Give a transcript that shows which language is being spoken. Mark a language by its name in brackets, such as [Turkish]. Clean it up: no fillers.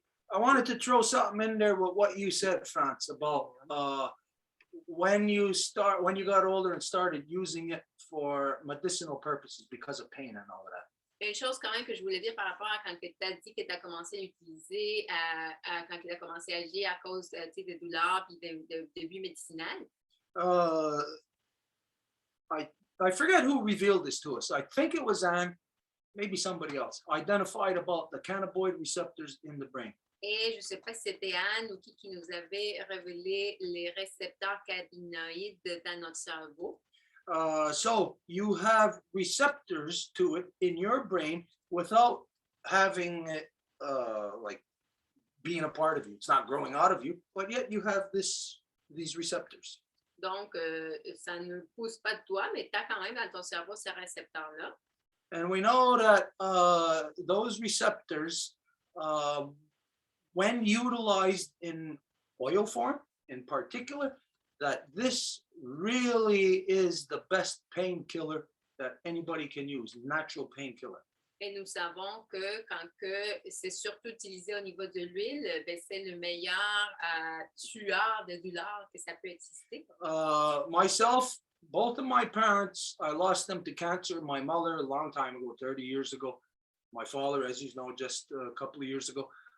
[English] I wanted to throw something in there with what you said, France, about when you got older and started using it for medicinal purposes because of pain and all of that. [French] Une chose quand même que je voulais dire par rapport à quand tu as dit que tu as commencé à l'utiliser, quand tu as commencé à agir à cause de douleurs et de buts médicinales. [English] I forget who revealed this to us. I think it was Anne, maybe somebody else, identified about the cannabinoid receptors in the brain. [French] Et je ne sais pas si c'était Anne ou qui nous avait révélé les récepteurs cannabinoïdes dans notre cerveau. [English] So you have receptors to it in your brain without having it like being a part of you. It's not growing out of you, but yet you have these receptors. [French] Donc, ça ne pousse pas de toi, mais tu as quand même dans ton cerveau ces récepteurs-là. [English] And we know that those receptors, when utilized in oil form in particular, that this really is the best painkiller that anybody can use, natural painkiller. [French] Et nous savons que quand c'est surtout utilisé au niveau de l'huile, ben c'est le meilleur tueur de douleur que ça peut exister. [English] Myself, both of my parents, I lost them to cancer. My mother, a long time ago, 30 years ago. My father, as you know, just a couple of years ago.